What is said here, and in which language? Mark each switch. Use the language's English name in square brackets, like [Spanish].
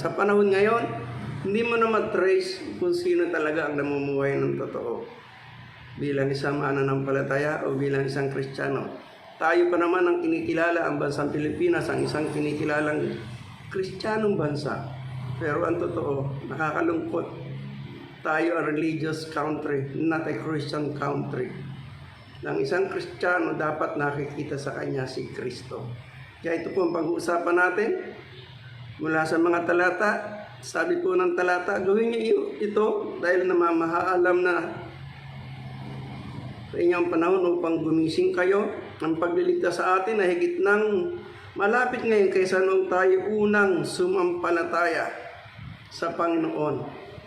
[Filipino] Sa panahon ngayon, hindi mo na matrace kung sino talaga ang namumuhay ng totoo. Bilang isang mananampalataya o bilang isang Kristiyano. Tayo pa naman ang kinikilala, ang bansang Pilipinas, ang isang kinikilalang Kristiyanong bansa. Pero ang totoo, nakakalungkot. Tayo ang [English] religious country, not a Christian country. [Filipino] Ng isang Kristiyano, dapat nakikita sa kanya si Kristo. Kaya ito po ang pag-uusapan natin. Mula sa mga talata, sabi po ng talata, gawin niyo ito dahil namamahaalam na sa inyong panahon upang gumising kayo. Ang pagliligtas sa atin ay higit ng malapit ngayon kaysa noong tayo unang sumampalataya sa Panginoon.